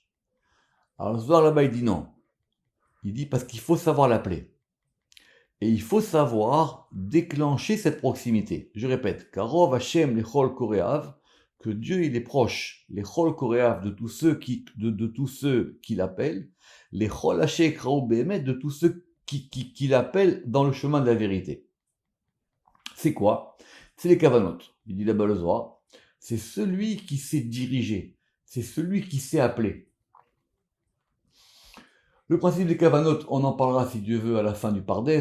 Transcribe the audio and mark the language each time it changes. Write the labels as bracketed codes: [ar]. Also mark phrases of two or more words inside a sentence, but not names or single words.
[fr] Alors le Zohar là-bas, il dit non. Il dit parce qu'il faut savoir l'appeler. Et il faut savoir déclencher cette proximité. Je répète, [he] קרוב השם לכל קוראיו, [fr] que Dieu il est proche, [he] לכל קוראיו, [fr] de tous ceux qui l'appellent, [he] לכל השם קראו באמת, [fr] de tous ceux qui l'appellent dans le chemin de la vérité. C'est quoi? C'est les kavanot. Il dit là-bas le Zohar. C'est celui qui sait diriger. C'est celui qui sait appeler. Le principe des kavanot, on en parlera si Dieu veut à la fin du Pardes.